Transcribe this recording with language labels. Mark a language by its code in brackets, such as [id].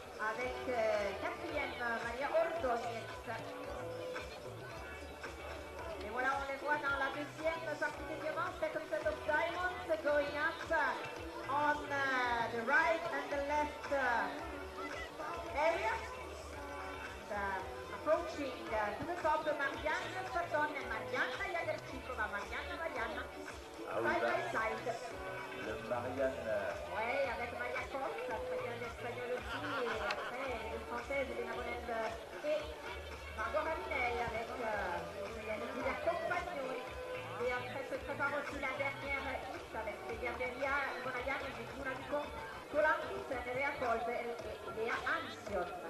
[fr] Avec quatrième Maria Ordóñez. Et voilà, on les voit dans la deuxième partie des diamants, [en] second set of diamonds going up on the right and the left area. Approaching to the top, Marianna Faton and Marianna Jagerchikova, Marianna, side by side. [fr] Le Marianne. Oui, avec Maria Costa, très bien l'espagnol aussi, et après les françaises, Elena Bonel et Margot Raminel avec la Compagnoni. Et après se prépare aussi la dernière hit avec Gabriela Bonaghan et Giulia Ducon, Colampis, Nerea Kolbe et Léa Ansion.